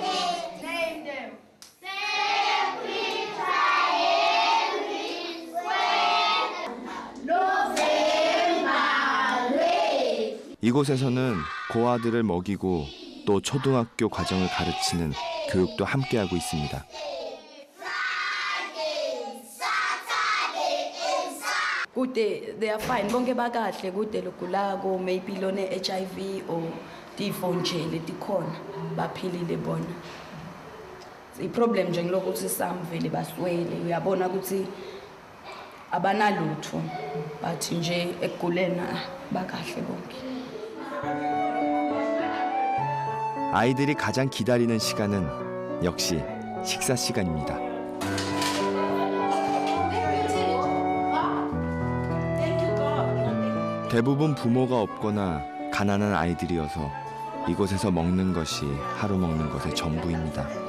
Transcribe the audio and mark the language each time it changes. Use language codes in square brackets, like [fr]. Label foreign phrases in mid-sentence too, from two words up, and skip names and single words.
[ko] 이곳에서는 고아들을 먹이고 또 초등학교 과정을 가르치는 교육도 함께하고 있습니다. [ss] Kude [en] they are fine [ss] bonke bakahle kude logulako maybe lone HIV or tifo nje letikhona baphilile bona. I-problem nje ngilokuthi samvele baswele uyabona ukuthi abanalutho but nje ekugulena bakahle bonke. [ko] 아이들이 가장 기다리는 시간은 역시 식사 시간입니다. 대부분 부모가 없거나 가난한 아이들이어서 이곳에서 먹는 것이 하루 먹는 것의 전부입니다.